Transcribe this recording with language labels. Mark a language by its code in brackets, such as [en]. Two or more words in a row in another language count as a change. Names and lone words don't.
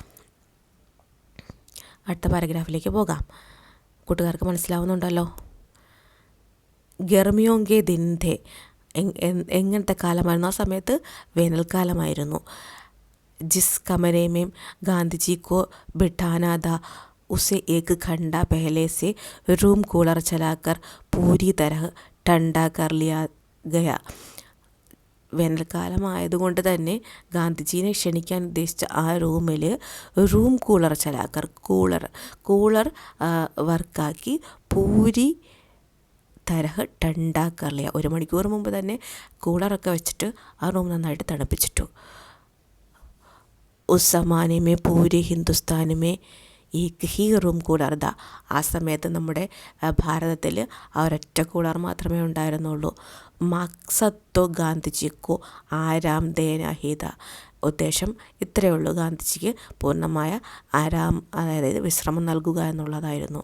[ml] അടുത്ത പാരഗ്രാഫിലേക്ക് പോകാം. കൂട്ടുകാർക്ക് മനസ്സിലാവുന്നുണ്ടല്ലോ. [hi] गर्मियों के दिन थे, [ml] എങ്ങനത്തെ കാലമായിരുന്നു? ആ സമയത്ത് വേനൽക്കാലമായിരുന്നു. [hi] जिस कमरे में गांधीजी को बिठाना था उसे एक घंटा पहले से [en] room cooler [hi] चलाकर पूरी तरह ठंडा कर लिया गया. [ml] വേനൽക്കാലമായതുകൊണ്ട് തന്നെ ഗാന്ധിജീനെ ക്ഷണിക്കാൻ ഉദ്ദേശിച്ച ആ റൂമിൽ [en] room cooler [ml] ചലാക്കർ, കൂളർ വർക്കാക്കി [hi] पूरी तरह ठंडा कर लिया. [ml] 1 മണിക്കൂർ മുമ്പ് തന്നെ കൂളറൊക്കെ വെച്ചിട്ട് ആ റൂം നന്നായിട്ട് തണുപ്പിച്ചിട്ടു. [hi] उस ज़माने में पूरे हिंदुस्तान में एक ही [en] room cooler [hi] था. [ml] ആ സമയത്ത് നമ്മുടെ ഭാരതത്തിൽ ആ ഒരൊറ്റ കൂളർ മാത്രമേ ഉണ്ടായിരുന്നുള്ളൂ. [hi] मक़सद तो गांधीजी को आराम देना ही था, [ml] ഉദ്ദേശം ഇത്രയേ ഉള്ളൂ, ഗാന്ധിജിക്ക് പൂർണ്ണമായ അതായത് വിശ്രമം നൽകുക എന്നുള്ളതായിരുന്നു.